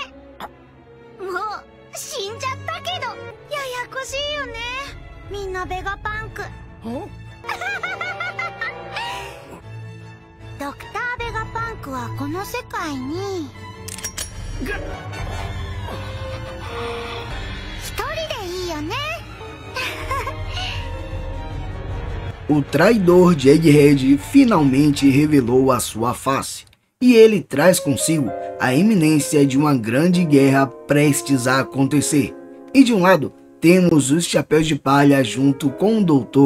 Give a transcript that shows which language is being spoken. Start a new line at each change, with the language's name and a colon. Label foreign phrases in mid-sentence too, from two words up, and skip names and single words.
Japanese: もう死んじゃったけど、ややこしいよね。みんなベガパンク。ドクターベガパンクはこの世界に一人でいいよね。
Portuguese: O traidor de Egghead finalmente revelou a sua face, e ele traz consigo a iminência de uma grande guerra prestes a acontecer. E de um lado, temos os Chapéus de Palha junto com o Dr.